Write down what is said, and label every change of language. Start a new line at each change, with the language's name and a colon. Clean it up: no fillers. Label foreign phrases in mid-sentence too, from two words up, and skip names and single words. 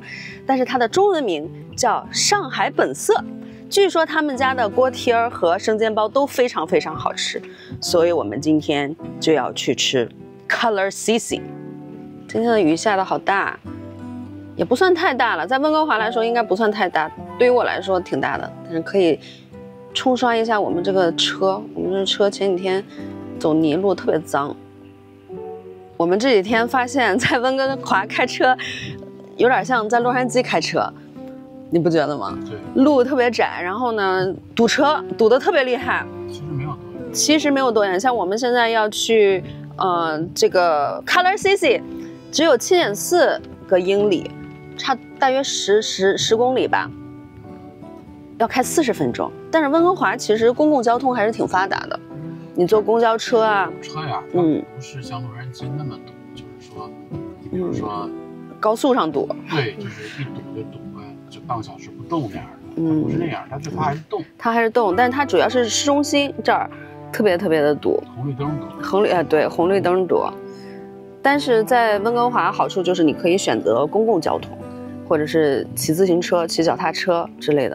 Chinese: 但是它的中文名叫上海本色。據說他們家的鍋貼和生煎包都非常非常好吃，所以我們今天就要去吃 Color CC。今天的雨下得好大。也不算太大了，在溫哥華來說應該不算太大，對於我來說挺大的，但是可以沖刷一下我們這個車。我們這車前幾天走泥路特別髒。我們這幾天發現，在溫哥華開車有點像在洛杉磯開車，你不覺得嗎？對，路特別窄，然後呢堵車堵得特別厲害。其實沒有多遠，像我們現在要去這個 Color CC， 只有7.4個英里。差大約10公里吧，要開40分鐘。但是溫哥華其實公共交通還是挺發達的，你坐公交車啊，車呀，不是像洛杉磯那麼堵，就是說，你比如說，高速上堵，對，就是一堵就堵个就半個小時不動那樣的，不是那樣，它就它還是動，它還是動，但是它主要是市中心這兒特別的堵，紅綠燈堵，對，紅綠燈堵。但是在溫哥華好處就是你可以選擇公共交通，或者是騎自行車、騎腳踏車之類的。